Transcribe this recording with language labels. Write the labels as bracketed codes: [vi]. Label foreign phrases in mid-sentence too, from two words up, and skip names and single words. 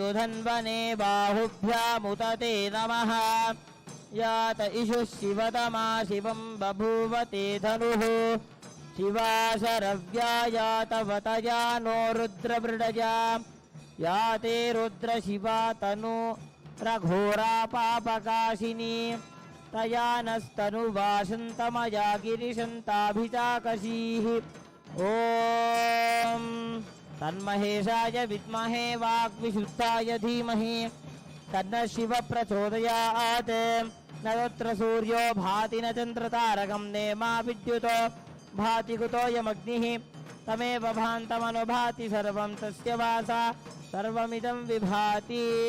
[sa] धन्वने बाहुभ्यामुत ते नमः यात इषुः शिवतमा शिवं बभूव ते धनुः शिवा शरव्या यातवतया नो रुद्रमृडया या ते रुद्रशिवा तनु रघोरा पापकाशिनी तया नस्तनुवासन्तमया गिरिशन्ताभिचाकशीः ఓం తన్మహేశాయ విద్మహే వాగ్విశుద్ధాయ ధీమహి తన్న శివ ప్రచోదయాత్. న తత్ర సూర్యో భాతి న చంద్రతారకం నేమా విద్యుతో భాతి కుతోయమగ్నిః తమేవ భాంతమనుభాతి సర్వం తస్య వాసా సర్వమిదం విభాతి.